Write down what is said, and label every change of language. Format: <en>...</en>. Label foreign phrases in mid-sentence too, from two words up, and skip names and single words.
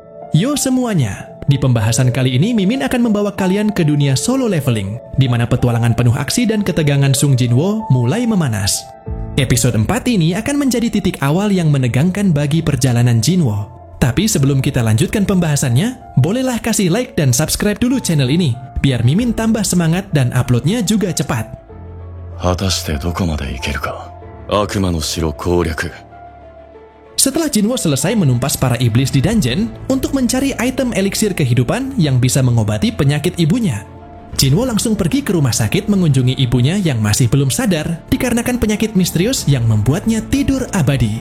<id>Yo semuanya, di pembahasan kali ini Mimin akan membawa kalian ke dunia solo leveling, di mana petualangan penuh aksi dan ketegangan Sung Jinwo mulai memanas. Episode 4 ini akan menjadi titik awal yang menegangkan bagi perjalanan Jinwo. Tapi sebelum kita lanjutkan pembahasannya, bolehlah kasih like dan subscribe dulu channel ini, biar Mimin tambah semangat dan uploadnya juga cepat.</id> <ja>果たしてどこまでいけるか。悪魔の城攻略。</ja> <id>Setelah Jinwo selesai menumpas para iblis di dungeon untuk mencari item eliksir kehidupan yang bisa mengobati penyakit ibunya, Jinwo langsung pergi ke rumah sakit mengunjungi ibunya yang masih belum sadar dikarenakan penyakit misterius yang membuatnya tidur abadi.</id>